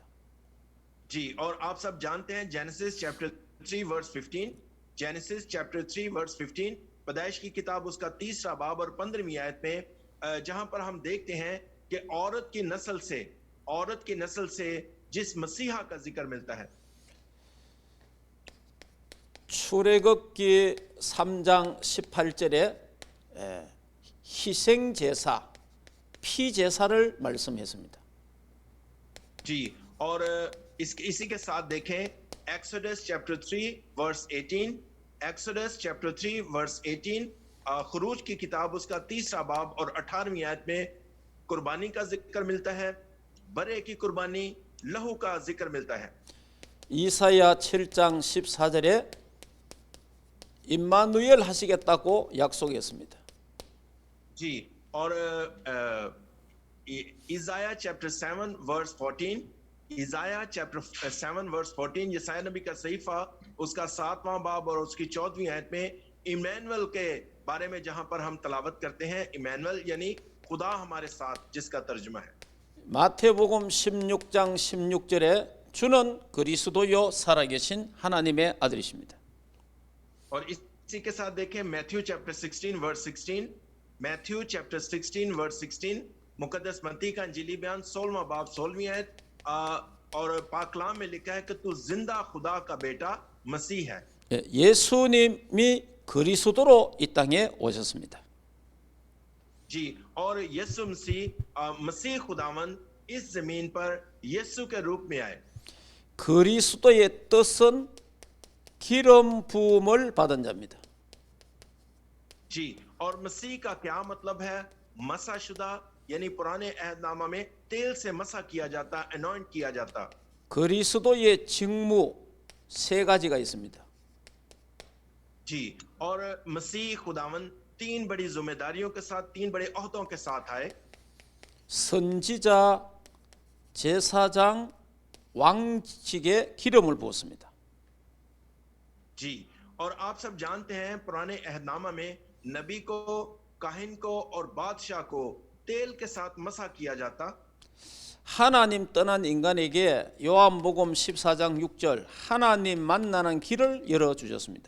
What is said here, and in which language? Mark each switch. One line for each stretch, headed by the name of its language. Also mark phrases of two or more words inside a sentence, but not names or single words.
Urdu: جی، اور آپ سب جانتے ہیں
English: Genesis chapter 3 verse 15, Genesis chapter 3 verse 15,
Urdu: پیدائش کی کتاب اس کا 3را باب اور 15ویں آیت میں، جہاں پر ہم دیکھتے ہیں کہ عورت کی نسل سے جس مسیحا کا ذکر ملتا ہے.
Korean: 출애굽기 3장 18절에 희생 제사, 피 제사를 말씀했습니다.
Urdu: جی، اور اسی کے ساتھ دیکھیں
English: Exodus chapter 3 verse 18, Exodus chapter 3 verse 18,
Urdu: خروج کی کتاب اس کا 3را باب اور 18ویں آیت میں قربانی کا ذکر ملتا ہے، برّے کی قربانی، لہو کا ذکر ملتا ہے.
Korean: 이사야 7장 14절에 임마누엘 하시겠다고 약속했습니다.
Urdu: جی، اور
English: Isaiah chapter 7 verse 14, Isaiah chapter 7 verse 14,
Urdu: یسعیاہ نبی کا صحیفہ اس کا 7واں باب اور اس کی 14ویں آیت میں عمانوایل کے بارے میں جہاں پر ہم تلاوت کرتے ہیں، عمانوایل یعنی خدا ہمارے ساتھ، جس کا ترجمہ ہے.
Korean: 마태복음 16장 16절에 주는 그리스도요 살아계신 하나님의 아들이십니다.
Urdu: اور اسی کے ساتھ دیکھیں
English: Matthew chapter 16 verse 16, Matthew chapter 16 verse 16,
Urdu: مقدس متی کا انجیلی بیان 16واں باب 16ویں آیت، اور پاک کلام میں لکھا ہے کہ تو زندہ خدا کا بیٹا مسیح ہے.
Korean: 예수님이 그리스도로 이 땅에 오셨습니다.
Urdu: جی، اور یسوع مسیح خداوند اس زمین پر یسوع کے روپ میں آئے.
Korean: 그리스도의 뜻은 기름 부음을 받은 자입니다.
Urdu: جی، اور مسیح کا کیا مطلب ہے? مسح شدہ، یعنی پرانے عہدنامہ میں تیل سے مسح کیا جاتا، اینوائنٹ کیا جاتا.
Korean: 그리스도의 직무 세 가지가 있습니다.
Urdu: جی، اور مسیح خداوند 3 بڑی ذمہ داریوں کے ساتھ، 3 بڑے عہدوں کے ساتھ آئے.
Korean: 선지자, 제사장, 왕직에 기름을 부었습니다.
Urdu: جی، اور آپ سب جانتے ہیں پرانے عہدنامہ میں نبی کو، کاہن کو اور بادشاہ کو تیل کے ساتھ مسح کیا جاتا.
Korean: 하나님 떠난 인간에게 요한복음 14장 6절 하나님 만나는 길을 열어 주셨습니다.